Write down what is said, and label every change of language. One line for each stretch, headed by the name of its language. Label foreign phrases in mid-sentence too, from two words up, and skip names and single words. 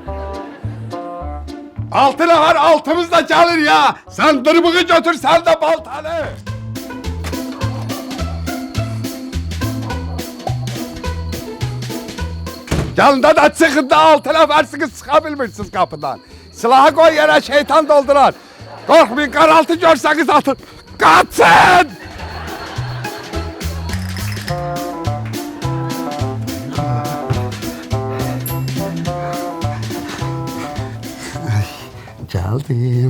Azerbaijani: Altına var, altımızda gəlir ya. Sən dırmığı götür, sən də baltanı. Yanında da çıxın da altına varsınız, çıxa bilmirsiniz kapıdan.
Turkish: Silahı koy yere, şeytan doldurar. Korkmayın, qaraltı görseniz atın. Kaçın! Geldim.